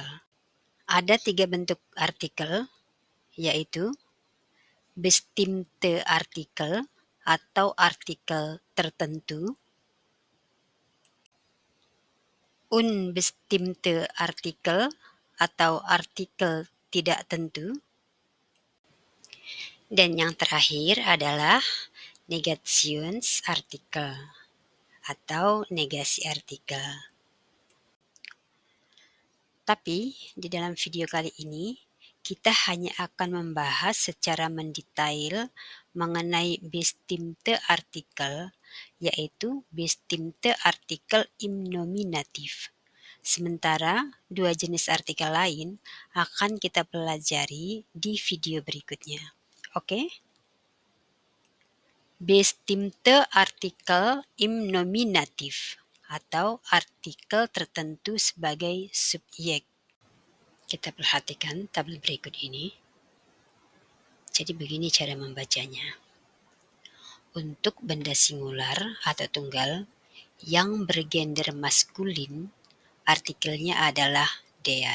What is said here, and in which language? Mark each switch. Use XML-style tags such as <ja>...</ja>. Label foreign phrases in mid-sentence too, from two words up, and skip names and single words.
<id>Ada 3 bentuk artikel, yaitu</id> <de>bestimmte artikel</de> <id>atau artikel tertentu,</id> <de>unbestimmte artikel</de> <id>atau artikel tidak tentu, dan yang terakhir adalah Negationsartikel atau negasi artikel. Tapi di dalam video kali ini kita hanya akan membahas secara mendetail mengenai</id> <de>bestimmte artikel,</de> <id>yaitu</id> <de>bestimmte artikel im Nominativ.</de> <id>Sementara dua jenis artikel lain akan kita pelajari di video berikutnya. Oke?</id> <de>Bestimmte artikel im Nominativ</de> <id>atau artikel tertentu sebagai subjek. Kita perhatikan tabel berikut ini. Jadi begini cara membacanya. Untuk benda singular atau tunggal yang bergender maskulin, artikelnya adalah der.</id>